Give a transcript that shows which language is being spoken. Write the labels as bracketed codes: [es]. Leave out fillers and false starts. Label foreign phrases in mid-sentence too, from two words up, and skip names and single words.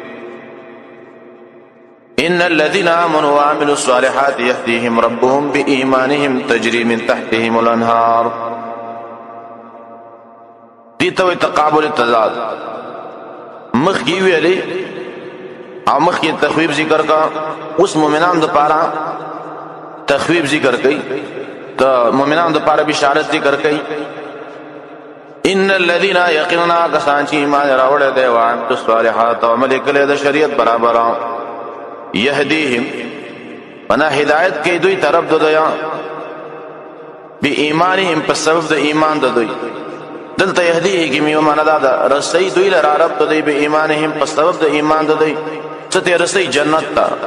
[ar] ان الذين امنوا وعملوا الصالحات يهديهم ربهم بإيمانهم تجري من تحتهم الانهار [ps] دي تو تقابل التضاد مخ کی ویلي او مخ کی تخویب ذکر کا اوس مومنان د پاره تخویب ذکر کئی تو مومنان د پاره بشارت ذکر کئی [ar] ان الذين يقينون [ps] کسان چې ایمان راوړل دي او [ar] عمل الصالحات [ps] او عمل کړي د شریعت برابر يهديهم انا هدایت کوي دوی طرف د دوی به ایمانهم په سبب د ایمان د دوی دلته يهديه کې میو معنا دا رسي دوی لپاره رب د دوی به ایمانهم په سبب د ایمان د دوی چې ته رسي جنت ته